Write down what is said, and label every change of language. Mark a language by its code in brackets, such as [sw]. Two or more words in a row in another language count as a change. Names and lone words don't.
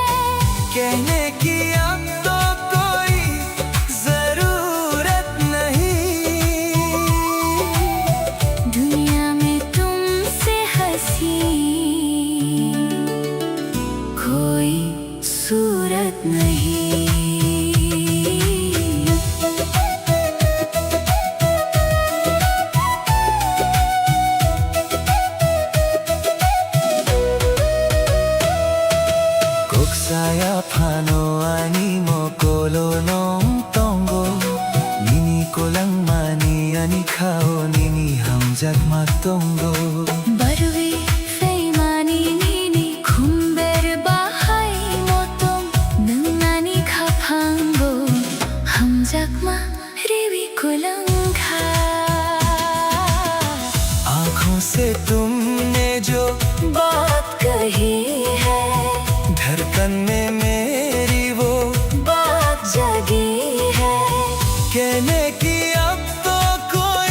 [hi] कहने की अब तो कोई जरूरत नहीं दुनिया में तुमसे हंसी कोई सूरत नहीं [trp] Kok saya pano ani mo kolonong tongo Nini kolang mani ani khao nini hamjak matongo Barwi faimani nini khumber bahai motom nungani khaphango hamjakma riwi kolangkha [hi] आंखों से तुमने जो बात कही है धड़कन में मेरी वो बात जगी है कहने की अब तो कोई